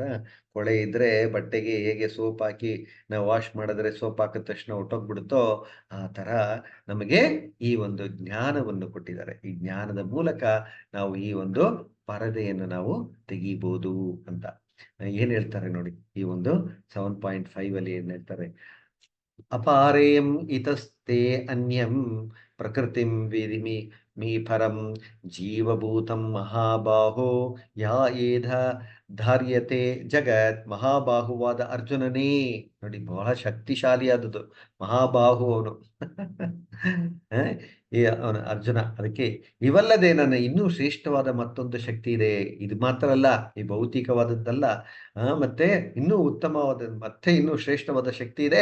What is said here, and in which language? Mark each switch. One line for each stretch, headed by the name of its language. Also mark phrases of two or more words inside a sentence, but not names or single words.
Kannada: ಕೊಳೆ ಇದ್ರೆ ಬಟ್ಟೆಗೆ ಹೇಗೆ ಸೋಪ್ ಹಾಕಿ ನಾವು ವಾಶ್ ಮಾಡಿದ್ರೆ ಸೋಪ್ ಹಾಕಿದ ತಕ್ಷಣ ಹೊಟ್ಟೋಗ್ಬಿಡುತ್ತೋ, ಆ ತರ ನಮಗೆ ಈ ಒಂದು ಜ್ಞಾನವನ್ನು ಕೊಟ್ಟಿದ್ದಾರೆ. ಈ ಜ್ಞಾನದ ಮೂಲಕ ನಾವು ಈ ಒಂದು ಪರದೆಯನ್ನು ನಾವು ತೆಗಿಬಹುದು ಅಂತ. ಏನ್ ಹೇಳ್ತಾರೆ ನೋಡಿ, ಈ ಒಂದು 7.5 ಅಲ್ಲಿ ಏನ್ ಹೇಳ್ತಾರೆ?
Sanskrit: ಅಪಾರೇಯಂ ಇತಸ್ತೆ ಅನ್ಯಂ ಪ್ರಕೃತಿಂ ವಿಧಿಮಿ ಮೀ ಪರಂ ಜೀವಭೂತಂ ಮಹಾಬಾಹೋ ಯಾ ಏಧ ಧಾರ್ಯತೆ ಜಗತ್.
Kannada: ಮಹಾಬಾಹುವಾದ ಅರ್ಜುನನೇ ನೋಡಿ, ಬಹಳ ಶಕ್ತಿಶಾಲಿಯಾದದ್ದು ಮಹಾಬಾಹು ಅವನು. ಅವನು ಅರ್ಜುನ. ಅದಕ್ಕೆ ಇವಲ್ಲದೆ ನನ್ನ ಇನ್ನೂ ಶ್ರೇಷ್ಠವಾದ ಮತ್ತೊಂದು ಶಕ್ತಿ ಇದೆ. ಇದು ಮಾತ್ರ ಅಲ್ಲ, ಈ ಭೌತಿಕವಾದದ್ದಲ್ಲ, ಮತ್ತೆ ಇನ್ನೂ ಉತ್ತಮವಾದ ಮತ್ತೆ ಇನ್ನೂ ಶ್ರೇಷ್ಠವಾದ ಶಕ್ತಿ ಇದೆ.